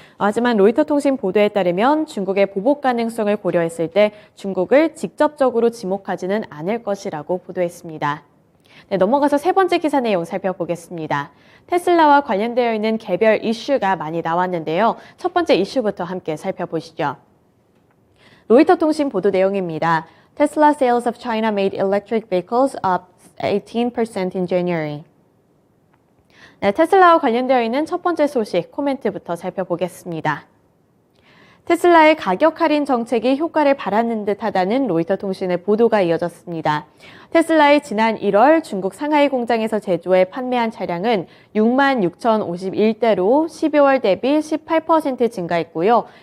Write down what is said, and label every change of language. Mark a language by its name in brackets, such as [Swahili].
[Korean] 하지만 로이터 통신 보도에 따르면 중국의 보복 가능성을 고려했을 때 중국을 직접적으로 지목하지는 않을 것이라고 보도했습니다. 네, 넘어가서 세 번째 기사 내용 살펴보겠습니다. 테슬라와 관련되어 있는 개별 이슈가 많이 나왔는데요. 첫 번째 이슈부터 함께 살펴보시죠. 로이터 통신 보도 내용입니다. [English] Tesla sales of China made electric vehicles up 18% in January. [Korean] 네, 테슬라와 관련되어 있는 첫 번째 소식 코멘트부터 살펴보겠습니다. 테슬라의 가격 할인 정책이 효과를 발하는 듯하다는 로이터 통신의 보도가 이어졌습니다. 테슬라의 지난 1월 중국 상하이 공장에서 제조해 판매한 차량은 66,051대로 12월 대비 18% 증가했고요.